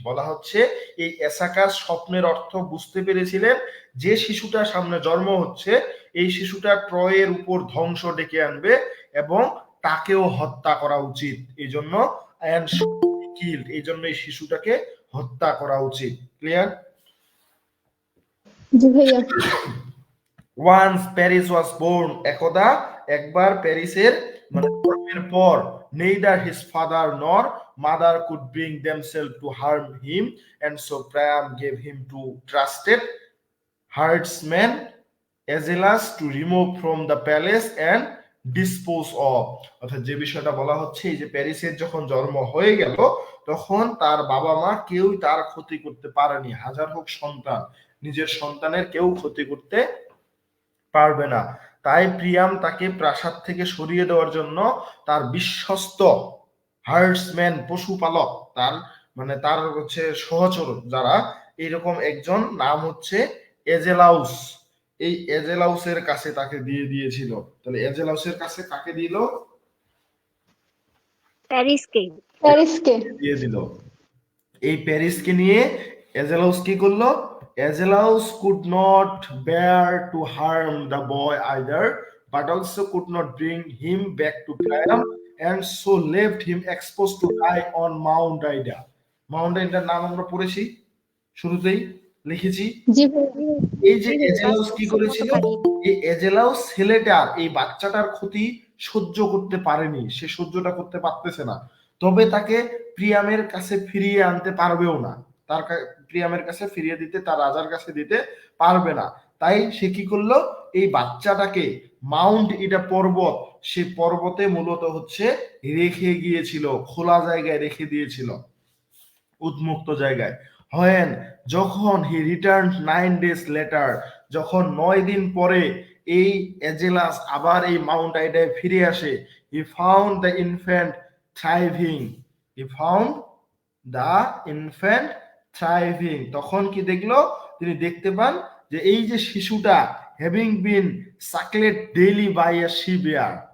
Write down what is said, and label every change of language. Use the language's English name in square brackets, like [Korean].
[Bangla] বলা হচ্ছে এই অ্যাসাকাস স্বপ্নের অর্থ বুঝতে পেরেছিলেন যে শিশুটা সামনে জন্ম হচ্ছে, এই শিশুটা ট্রয়ের উপর ধ্বংস ডেকে আনবে এবং তাকেও হত্যা করা উচিত, এই জন্য [English] and should be killed, [Bangla] এই জন্য এই শিশুটাকে হত্যা করা উচিত। ক্লিয়ার? জি ভাইয়া। [English] Once Paris was born, [Bangla] একদা একবার প্যারিসের মানে জন্মের পর [English] neither his father nor mother could bring themselves to harm him, and so Priam gave him to trusted herdsman Aeschylus to remove from the palace and dispose of. [Bangla] অর্থাৎ যে বিষয়টা বলা হচ্ছে, এই যে প্যারিসের যখন জন্ম হয়ে গেল তখন তার বাবা মা কেউ তার ক্ষতি করতে পারেনি, হাজার হোক সন্তান, নিজের সন্তানের কেউ ক্ষতি করতে পারবে না। তাই প্রিয়াম তাকে প্রাসাদ থেকে সরিয়ে দেওয়ার জন্য তার বিশ্বস্ত হার্ডসম্যান, পশুপালক, তার মানে তার হচ্ছে সহচর যারা, এইরকম একজন নাম হচ্ছে এজেলাউস, এই এজেলাউসের কাছে তাকে দিয়ে দিয়েছিল। তাহলে এজেলাউসের কাছে কাকে দিল? প্যারিসকে। প্যারিসকে দিয়ে দিল। এই প্যারিসকে নিয়ে এজেলাউস কি করলো? [English] Agelaus could not bear to harm the boy either, but also could not bring him back to Priam, and so left him exposed to die on Mount Ida. [Bangla] Mount Idaর নাম আমরা পড়েছি, শুরুতেই লিখেছি। জি এই যে এজেলাউস কি করেছিল, এই এজেলাউস ছেলেটার, এই বাচ্চাটার ক্ষতি সহ্য করতে পারেনি, সে সহ্যটা করতে পারতেছে না, তবে তাকে প্রিয়ামের কাছে ফিরিয়ে আনতে পারবেও না, তার প্রিয়ামের কাছে ফিরিয়ে দিতে, তার রাজার কাছে দিতে পারবে না। তাই সে কি করলো, এই বাচ্চাটাকে মাউন্ট ইডা পর্বত, সে পর্বতে মূলত হচ্ছে রেখে গিয়েছিল, খোলা জায়গায় রেখে দিয়েছিল, উন্মুক্ত জায়গায়। [English] When যখন he returned 9 days later, [Bangla] যখন 9 দিন পরে এই এজেলাস আবার এই মাউন্ট আইডায় ফিরে আসে, [English] he found the infant thriving, he found the infant thriving, [Bangla] তখন কি দেখলো, তিনি দেখতে পান যে এই যে শিশুটা [English] having been suckled daily by a she bear।